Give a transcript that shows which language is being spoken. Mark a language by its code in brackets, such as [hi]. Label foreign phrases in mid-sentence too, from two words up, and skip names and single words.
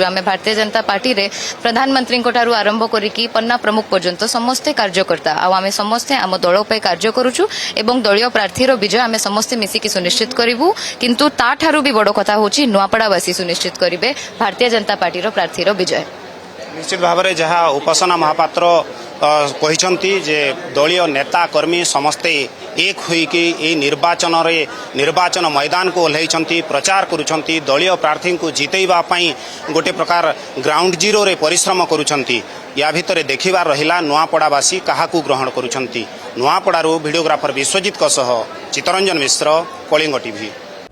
[or] ଆମେ ଭାରତୀୟ ଜନତା ପାର୍ଟି ରେ ପ୍ରଧାନମନ୍ତ୍ରୀ କୁ ଠାରୁ ଆରମ୍ଭ କରିକି ପନ୍ନା ପ୍ରମୁଖ ପର୍ଯ୍ୟନ୍ତ ସମସ୍ତ କାର୍ଯ୍ୟକର୍ତ୍ତା ଆ ଆମେ ସମସ୍ତ ଆମ ଦଳ ପାଇଁ କାର୍ଯ୍ୟ କରୁଛୁ ଏବଂ ଦଳୀୟ ପ୍ରାର୍ଥୀ ର ବିଜୟ ଆମେ ସମସ୍ତ ମିଶିକି ସୁନିଶ୍ଚିତ କରିବୁ। କିନ୍ତୁ ତା ଠାରୁ ଭି ବଡ଼ କଥା ହେଉଛି ନୂଆପଡ଼ାବାସୀ ସୁନିଶ୍ଚିତ କରିବେ ଭାରତୀୟ ଜନତା ପାର୍ଟି ର ପ୍ରାର୍ଥୀ ର ବିଜୟ। ନିଶ୍ଚିତ ଭାବ ରେ ଯାହା ଉପାସନା ମହାପାତ୍ର କହନ୍ତେ ଯେ ଦଳୀୟ ନେତା କର୍ମୀ ସମସ୍ତେ ଏକ ହୋଇକି ନିର୍ବାଚନ ମଇଦାନ କୁ ଓହ୍ଲାଇଛନ୍ତି, ପ୍ରଚାର କରୁଛନ୍ତି, ଦଳୀୟ ପ୍ରାର୍ଥୀ କୁ ଜିତାଇବା ପାଇଁ ଗୋଟେ ପ୍ରକାର [en] ground zero [or] ରେ ପରିଶ୍ରମ କରୁଛନ୍ତି। ଯାହା ଭିତର ଦେଖିବାର ରହିଲା ନୂଆପଡ଼ାବାସୀ କାହାକୁ ଗ୍ରହଣ କରୁଛନ୍ତି। ନୂଆପଡ଼ାରୁ ଭିଡିଓଗ୍ରାଫର ବିଶ୍ୱଜିତ ସହ ଚିତ୍ତରଞ୍ଜନ ମିଶ୍ର, କଳିଙ୍ଗ ଟିଭି।